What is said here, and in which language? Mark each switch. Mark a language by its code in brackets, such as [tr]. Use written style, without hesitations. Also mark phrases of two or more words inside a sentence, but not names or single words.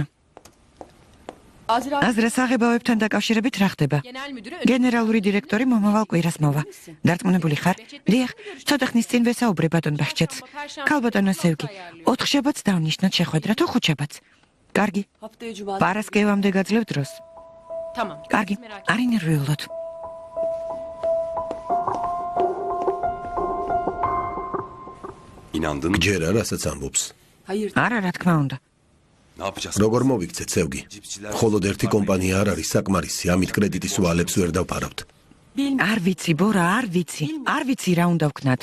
[ka] Azra აზრა საღებავებთან დაკავშირებით რა ხდება? [tr] genel müdürü [ka] გენერალური დირექტორი მომავალ კვირას მოვა. დარწმუნებული ხარ? დიახ, ცოტა ხნის წინ ვესაუბრე ბატონ ბახჩეთს. ქალბატონო სევგი, 4 შაბათს დავნიშნოთ შეხვედრა თუ 5 შაბათს? კარგი. [tr] Haftaya cuma. [ka] პარასკევამდე გაძლევ დროს. [tr] tamam. [ka] კარგი. არ ინერვიულოთ. [tr] İnandın mı? [ka] გჯერა რასაც ამბობს. [tr] Hayır. [ka] არა, რა თქმა უნდა. [tr] Ne yapacağız? [ka] როგორ მოვიქცეთ სევგი? მხოლოდ ერთი კომპანია არ არის საკმარისი, ამით კრედიტის ვალებს ვერ დავფარავთ. არ ვიცი, ბორა, არ ვიცი. არ ვიცი რა უნდა ვქნათ.